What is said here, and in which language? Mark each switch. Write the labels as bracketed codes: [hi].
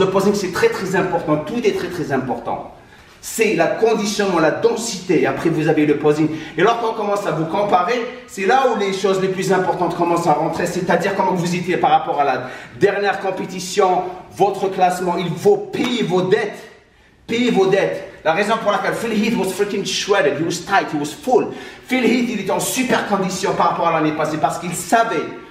[fr] Le posing c'est très très important. Tout est très très important. C'est la conditionnement, la densité. Après, vous avez le posing. Et lorsqu'on commence à vous comparer, c'est là où les choses les plus importantes commencent à rentrer. C'est-à-dire comment vous étiez par rapport à la dernière compétition, votre classement. Il faut payer vos dettes. Payer vos dettes. La raison pour laquelle [en] Phil Heath was freaking shredded, he was tight, he was full. [fr] Phil Heath, il était en super condition par rapport à l'année passée parce qu'il savait.